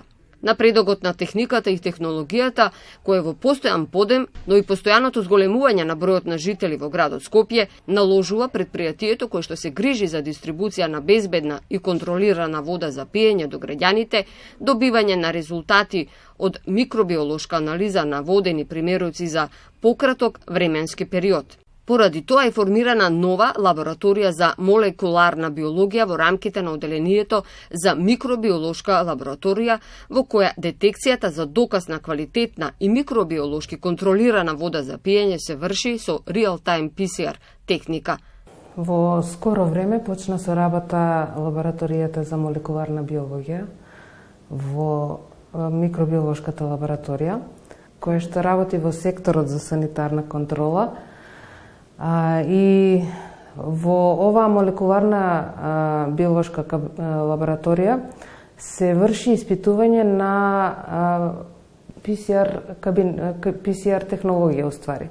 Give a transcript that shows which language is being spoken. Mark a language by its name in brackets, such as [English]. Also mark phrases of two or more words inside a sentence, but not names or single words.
[Macedonian] Напредокот на техниката и технологијата, кој е во постојан подем, но и постојаното зголемување на бројот на жители во градот Скопје, наложува предпријатието кој што се грижи за дистрибуција на безбедна и контролирана вода за пиење до граѓаните, добивање на резултати од микробиолошка анализа на водени примероци за пократок временски период. Поради тоа е формирана нова лабораторија за молекуларна биологија во рамките на оделението за микробиолошка лабораторија, во која детекцијата за доказ на квалитетна и микробиолошки контролирана вода за пиење се врши со [English] real-time PCR [Macedonian] техника. Во скоро време почна со работа лабораторијата за молекуларна биологија во микробиолошката лабораторија, која што работи во секторот за санитарна контрола. И во оваа молекуларна биолошка лабораторија се врши испитување на PCR технологија уствари.